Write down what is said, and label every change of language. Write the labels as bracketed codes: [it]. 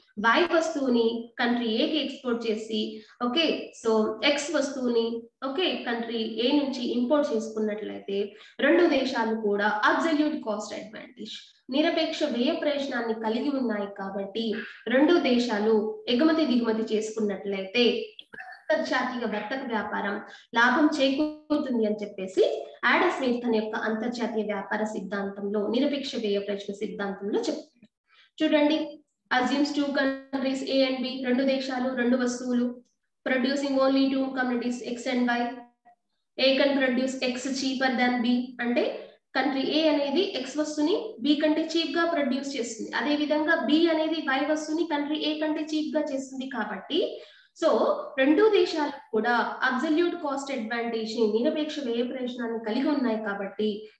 [te] Why వస్తువుని country ఏకి export చేసి, ఓకే, సో ఎక్స్ వస్తువుని ఓకే కంట్రీ ఏ నుంచి ఇంపోర్ట్ చేసుకున్నట్లయితే 2 దేశాలు కూడా అబ్సల్యూట్ కాస్ట్ అడ్వాంటేజ్ నిరపేక్ష వ్యయ ప్రయోజనాన్ని కలిగి ఉన్నాయి కాబట్టి 2 దేశాలు ఎగుమతి దిగుమతి చేసుకున్నట్లయితే అంతర్జాతీయ వర్తక వ్యాపారం లాభం చేకూరుతుంది అని చెప్పేసి ఆడమ్ స్మిత్ తన యొక్క అంతర్జాతీయ వ్యాపార సిద్ధాంతంలో నిరపేక్ష వ్యయ ప్రయోజన సిద్ధాంతంలో చెప్తారు. చూడండి, [en] assumes 2 countries A and B, [te] 2 దేశాలు 2 వస్తువులు, [en] producing only 2 commodities X and Y. A can produce X cheaper than B, [te] అంటే కంట్రీ ఏ అనేది ఎక్స్ వస్తువుని బి కంటే చీప్ గా ప్రొడ్యూస్ చేస్తుంది. అదే విధంగా బి అనేది వై వస్తువుని కంట్రీ ఏ కంటే చీప్ గా చేస్తుంది కాబట్టి, సో 2 దేశాలు కూడా అబ్సల్యూట్ కాస్ట్ అడ్వాంటేజ్ నిరపేక్ష వ్యయ ప్రయోజనాన్ని కలిగి ఉన్నాయి కాబట్టి,